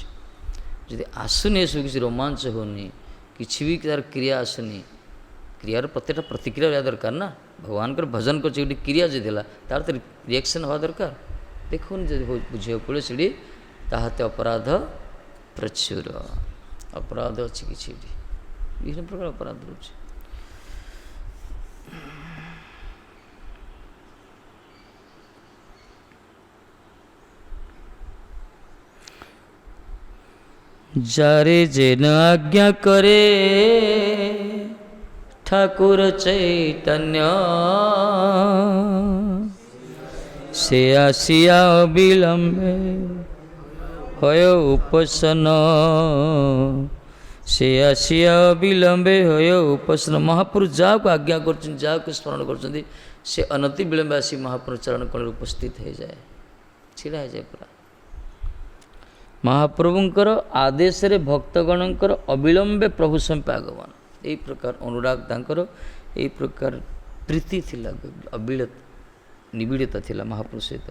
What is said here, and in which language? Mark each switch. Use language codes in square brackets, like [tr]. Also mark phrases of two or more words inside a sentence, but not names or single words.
[or] ଯଦି ଆସୁନି, ଏସବୁ କିଛି ରୋମାଞ୍ଚ ହେଉନି, କିଛି ବି ତା'ର କ୍ରିୟା ଆସୁନି, କ୍ରିୟାର ପ୍ରତ୍ୟେକଟା ପ୍ରତିକ୍ରିୟା ରହିବା ଦରକାର ନା। ଭଗବାନଙ୍କର ଭଜନ କରୁଛି, ଗୋଟେ କ୍ରିୟା ଯଦି ହେଲା, ତା'ର ତ ରିଆକ୍ସନ୍ ହେବା ଦରକାର। ଦେଖୁନି ଯଦି ବୁଝିବାକୁ ପଡ଼ିବ ସେଠି ତାହାତେ ଅପରାଧ ପ୍ରଚୁର, ଅପରାଧ ଅଛି କିଛି ଏଠି, ବିଭିନ୍ନ ପ୍ରକାର ଅପରାଧ ରହୁଛି। [bn] যারে যেন আজ্ঞা করে ঠাকুর চৈতন্য, সে আসিয়া অবিলম্বে হয় উপসন্ন, সে আসিয়া অবিলম্বে হয় উপসন্ন। [or] ମହାପୁରୁଷ ଯାହାକୁ ଆଜ୍ଞା କରୁଛନ୍ତି, ଯାହାକୁ ସ୍ମରଣ କରୁଛନ୍ତି, ସେ ଅନତି ବିଳମ୍ବେ ଆସି ମହାପୁରୁଷ ଚରଣ କଳରେ ଉପସ୍ଥିତ ହେଇଯାଏ, ଛିଡ଼ା ହେଇଯାଏ ପୁରା। ମହାପ୍ରଭୁଙ୍କର ଆଦେଶରେ ଭକ୍ତଗଣଙ୍କର ଅବିଳମ୍ବେ ପ୍ରଭୁ ସମିପ ଆଗମନ, ଏହି ପ୍ରକାର ଅନୁରାଗ ତାଙ୍କର, ଏହି ପ୍ରକାର ପ୍ରୀତି ଥିଲା, ନିବିଡ଼ତା ଥିଲା ମହାପ୍ରଭୁ ସହିତ।